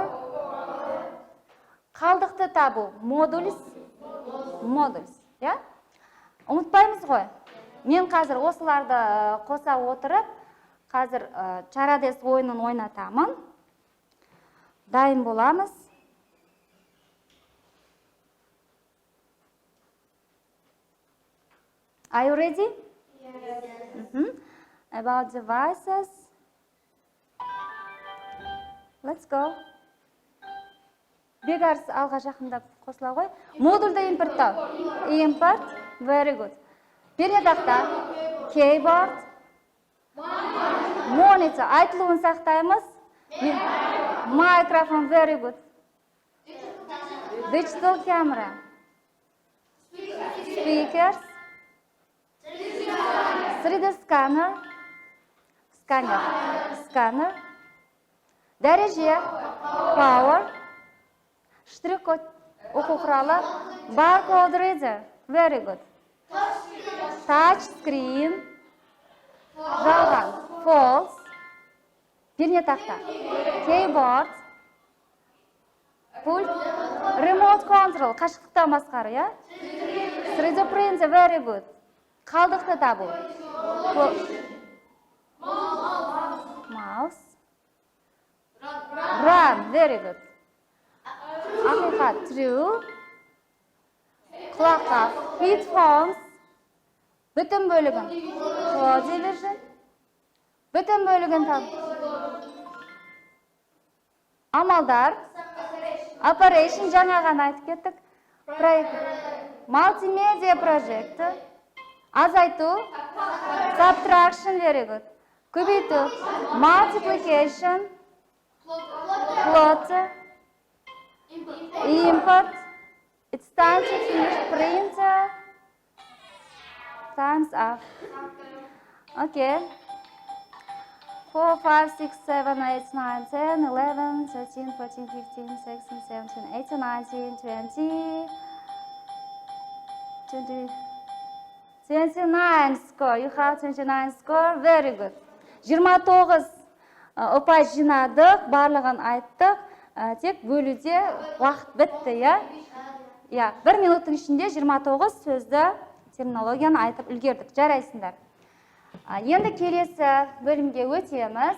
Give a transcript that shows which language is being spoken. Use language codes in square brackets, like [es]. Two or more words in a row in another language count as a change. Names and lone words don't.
[kk] Қалдықты табу, modulus. Ұмытпаймыз ғой. Мен қазір осыларды қоса отырып, қазір чарадес ойынын ойнатамын. Дайын боламыз. [en] Are you ready? Yes. About devices. Let's go. [kk] Бегарс алға жақындап қосыла ғой. Модульді импорттау. [en] Import. Very good. Пернетақта. Keyboard. Monitor. [kk] Айтылуын сақтаймыз. [en] Microphone. Very good. Digital camera. Speakers. 3D scanner. Scanner. [kk] Дәреже. Power. Штрих-код. Оқу құралы. [en] Barcode reader. Very good. Touch screen. [kk] Жалған. False. Пернетақта. [en] Keyboard. Pult. Remote control. [kk] Қашықтықтан басқару, я? [en] 3D printer. Very good. [kk] Қалдықты табу. [en] Mouse. Run. Very good. [kk] Ақиқат. True. Құлаққа. Headphones. Бүтін бөлігін. [en] Floor division. [kk] Бүтін бөлігін табу. Амалдар. Operation. Жаңа ғана айтып кеттік. [en] Multimedia projector. [kk] Азайту. [en] Subtraction. Very good. Көбейту. Multiplication. Plot. Import. It's time to finish. Printer. Time's up. Okay. 4, 5, 6, 7, 8, 9, 10, 11, 13, 14, 15, 16, 17, 18, 19, 20, 29 score. You have 29 score. Very good. [kk] 29 ұпай жинадық, барлығын айттық. Тек бөлуде уақыт бітті, я? 1 минуттың ішінде 29 сөзді терминологияны айтып үлгердік. Жарайсыңдар. Енді келесі бөлімге өтеміз.